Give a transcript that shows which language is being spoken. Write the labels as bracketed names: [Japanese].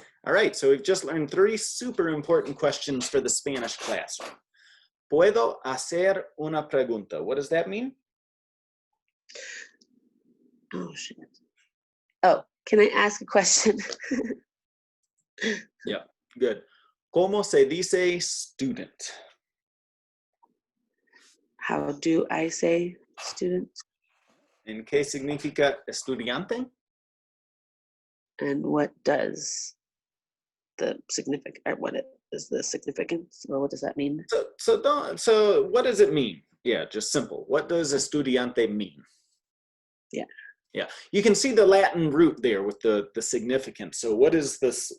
[English] All right, so we've just learned 3 super important questions for the Spanish classroom. [Spanish] Puedo hacer una pregunta. [English] What does that mean? Oh, shit. Oh, can I ask a question? Yeah, good. [Spanish] ¿Cómo se dice student? [English] How do I say student? [Spanish] ¿En qué significa estudiante? [English] And what does the significant, or what is the significance, or what does that mean? So what does it mean? Yeah, just simple. What does estudiante mean? Yeah. Yeah, you can see the Latin root there with the significance. So what is this?